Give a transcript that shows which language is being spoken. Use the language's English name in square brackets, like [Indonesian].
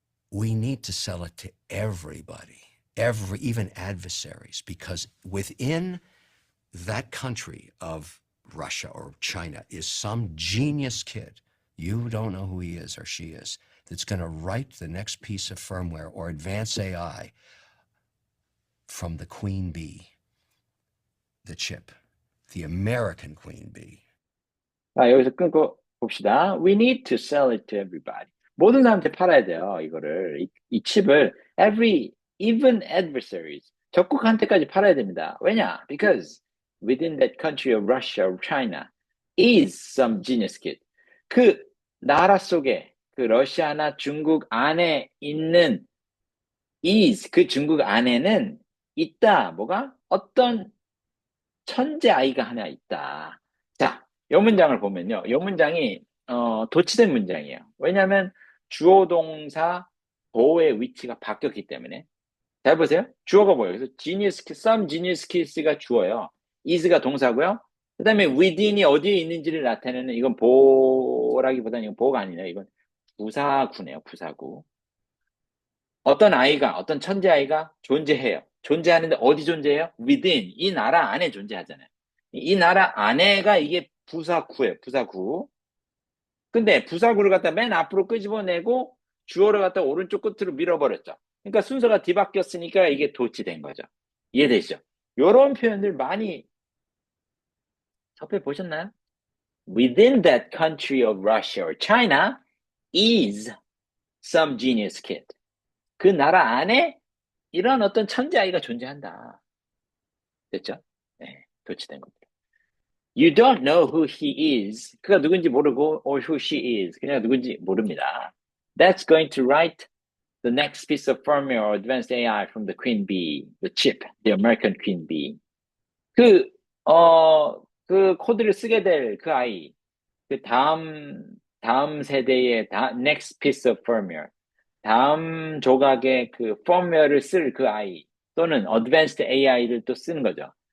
[English] We need to sell it to everybody, even adversaries, because within that country of Russia or China is some genius kid, you don't know who he is or she is, that's going to write the next piece of firmware or advance AI from the queen bee, the chip, the American queen bee. [Korean] 자, 여기서 끊고 봅시다. [English] We need to sell it to everybody. [Korean] 모든 사람한테 팔아야 돼요, 이거를. 이 칩을 [English] even adversaries, [Korean] 적국한테까지 팔아야 됩니다. 왜냐? [English] Because within that country of Russia or China is some genius kid. [Korean] 그 나라 속에 그 러시아나 중국 안에 있는 그 중국 안에는 있다. 뭐가? 어떤 천재 아이가 하나 있다. 자, 이 문장을 보면요. 이 문장이 도치된 문장이에요. 왜냐하면 주어 동사 보호의 위치가 바뀌었기 때문에. 잘 보세요. 주어가 뭐예요? 그래서 [English] genius, some genius kids가 [Korean] 주어요. is가 동사고요. 그 다음에 within이 어디에 있는지를 나타내는 이건 보라기보다는 이건 보호가 아니네요. 이건 부사구네요. 부사구. 어떤 아이가, 어떤 천재 아이가 존재해요. 존재하는데 어디 존재해요? within, 이 나라 안에 존재하잖아요. 이 나라 안에가 이게 부사구예요. 부사구. 근데 부사구를 갖다 맨 앞으로 끄집어내고 주어를 갖다 오른쪽 끝으로 밀어버렸죠. 그러니까 순서가 뒤바뀌었으니까 이게 도치된 거죠. 이해되시죠? 이런 표현들 많이 접해보셨나요? [English] Within that country of Russia or China is some genius kid. [Korean] 그 나라 안에 이런 어떤 천재 아이가 존재한다. 됐죠? 네, 도치된 겁니다. [English] You don't know who he is. [Korean] 그가 누군지 모르고 [English] or who she is. [Korean] 그냥 누군지 모릅니다. [English] That's going to write the next piece of firmware or advanced AI from the Queen Bee, the chip, the American Queen Bee. [Korean] 그, 그 코드를 쓰게 될 그 아이, 그 다음 세대의 [English] next piece of firmware, [Korean] 다음 조각의 그 firmware를 쓸 그 아이, 또는 advanced AI를 또 쓰는 거죠.